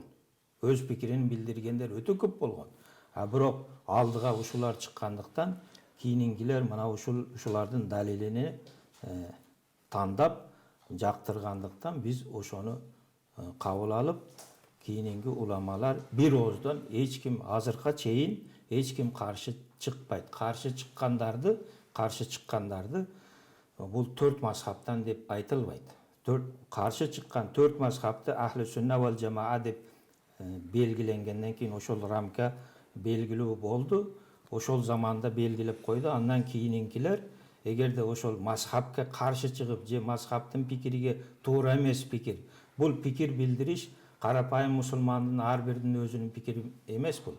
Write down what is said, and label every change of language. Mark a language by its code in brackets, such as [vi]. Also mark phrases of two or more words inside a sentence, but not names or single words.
[ky] Өз пикирин билдиргендер өтө көп болгон. Бирок алдыга ушулар чыккандыктан кийиниnkилер мына ушулардын далилини тандап жактыргандыктан биз ошону кабыл алып, кийинки уламалар бир ооздон эч ким азыркыга чейин эч ким каршы чыкпайт. Каршы чыккандарды бул 4 мазхабтан деп айтылбайт. Каршы чыккан 4 мазхабты [ar] أهل السنة والجماعة [ky] деп белгиленгенден кийин ошол рамка белгилүү болду. Ошол заманда белгилеп койду. Андан кийинкилер эгерде ошол мазхабка каршы чыгып, же мазхабтын пикириге туура эмес пикир, бул пикир билдириш карапайым мусулмандын ар биринин өзүнүн пикири эмес бул.